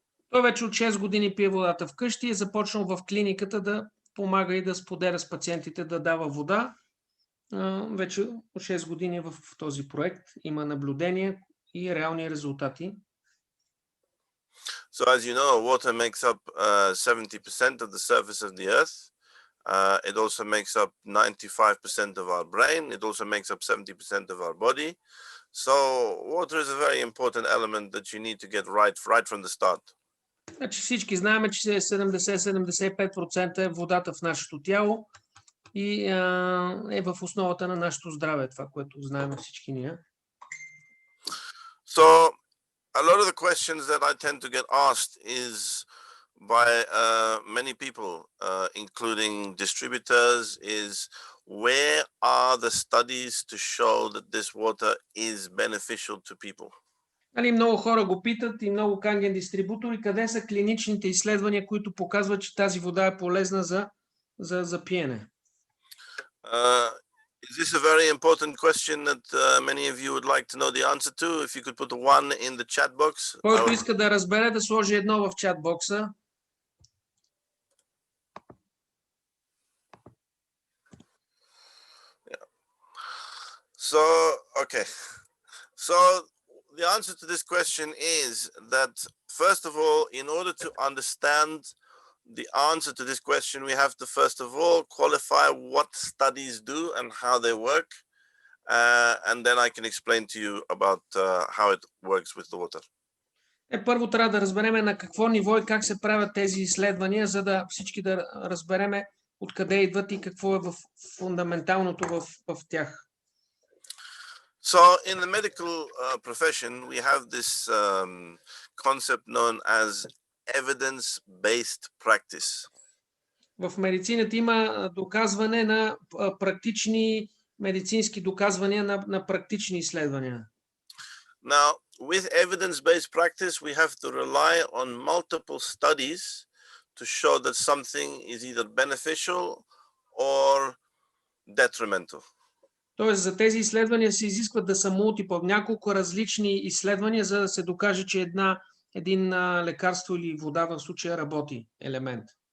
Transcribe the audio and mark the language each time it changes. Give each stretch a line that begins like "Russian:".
Bulgarian: Той вече от 6 години пие водата вкъщи и е започнал в клиниката да помага и да споделя с пациентите да дава вода. Вече от 6 години в този проект има наблюдение и реални резултати.
English: So as you know, water makes up 70% of the surface of the earth. It also makes up 95% of our brain. It also makes up 70% of our body. So water is a very important element that you need to get right from the start.
Bulgarian: Значи всички знаем, че 70-75% е водата в нашето тяло и е в основата на нашето здраве, това, което знаем всички ние.
English: So a lot of the questions that I tend to get asked is by many people, including distributors, is where are the studies to show that this water is beneficial to people?
Bulgarian: Много хора го питат и много канген дистрибутори, къде са клиничните изследвания, които показват, че тази вода е полезна за пиене.
English: Is this a very important question that many of you would like to know the answer to? If you could put one in the chat box.
Bulgarian: Който иска да разбере, да сложи едно в чат бокса.
English: So, okay. So the answer to this question is that, first of all, in order to understand the answer to this question, we have to first of all qualify what studies do and how they work, and then I can explain to you about how it works with the water.
Bulgarian: Първо трябва да разберем на какво ниво и как се правят тези изследвания, за да всички да разберем откъде идват и какво е в фундаменталното в тях.
English: So in the medical profession, we have this concept known as evidence-based practice.
Bulgarian: В медицината има доказване на практични медицински доказвания на практични изследвания.
English: Now, with evidence-based practice, we have to rely on multiple studies to show that something is either beneficial or detrimental.
Bulgarian: Тоест за тези изследвания се изискват да са мултипъл, няколко различни изследвания, за да се докаже, че един лекарство или вода в случая работи елемент.